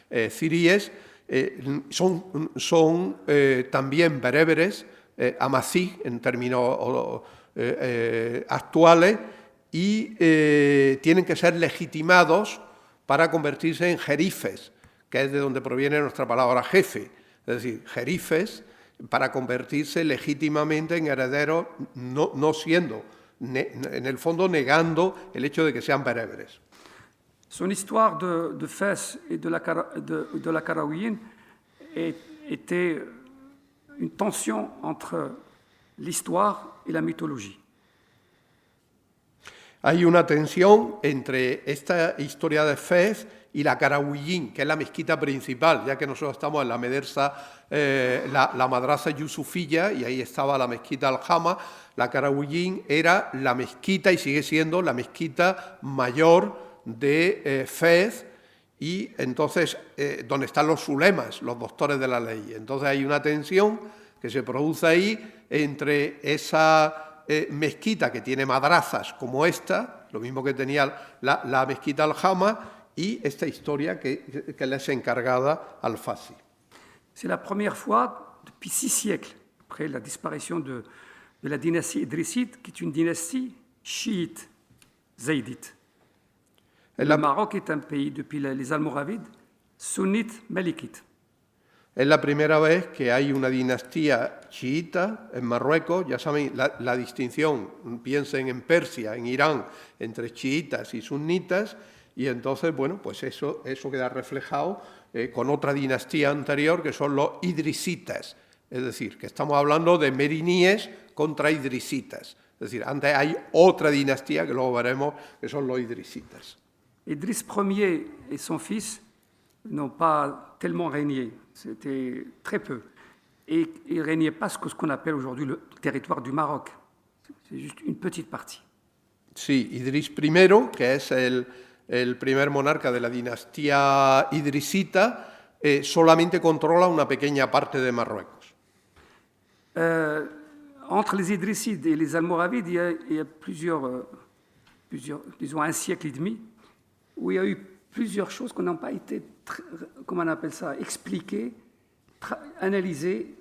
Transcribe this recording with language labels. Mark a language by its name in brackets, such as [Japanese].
[Spanish] ciríes, son también bereberes amazigh en términos actuales, y tienen que ser legitimados para convertirse en jerifes, que es de donde proviene nuestra palabra jefe, es decir, jerifes, para convertirse legítimamente en herederos, no siendo, en el fondo negando el hecho de que sean bereberes. [French] Son histoire de Fès et de la Karaouiyine était une tension entre l'histoire et la mythologie. [Spanish] Hay una tensión entre esta historia de Fez y la Karaouiyine, que es la mezquita principal, ya que nosotros estamos en la Medersa, la madrasa Yusufiyya, y ahí estaba la mezquita Al-Hama. La Karaouiyine era la mezquita, y sigue siendo la mezquita mayor de Fez, y entonces donde están los sulemas, los doctores de la ley. Entonces hay una tensión que se produce ahí entre esa mezquita que tiene madrazas como esta, lo mismo que tenía la mezquita Al-Hama, y esta historia que le es encargada al Fassi. [French] C'est la première fois depuis 6 siècles, après la disparition de la dynastie idrissite, qui est une dynastie chiite, zaydite. Le Maroc est un pays, depuis les Almoravides, sunnite, malikite. [Spanish] Es la primera vez que hay una dinastía chiita en Marruecos. Ya saben la distinción, piensen en Persia, en Irán, entre chiitas y sunnitas, y entonces, bueno, pues eso queda reflejado con otra dinastía anterior, que son los idrisitas. Es decir, que estamos hablando de meriníes contra idrisitas. Es decir, antes hay otra dinastía, que luego veremos, que son los idrisitas. [French] Idriss Ier et son fils n'ont pas tellement régné, c'était très peu. Et ils ne régnaient pas ce qu'on appelle aujourd'hui le territoire du Maroc. C'est juste une petite partie. [Spanish] Sí, Idriss I, que es el primer monarca de la dinastía idrisita, solamente controla una pequeña parte de Marruecos. [French] Entre les Idrissides et les Almoravides, il y a plusieurs, disons un siècle et demi, où il y a eu plusieurs choses qui n'ont pas été, comment on appelle ça, expliquées, analysées.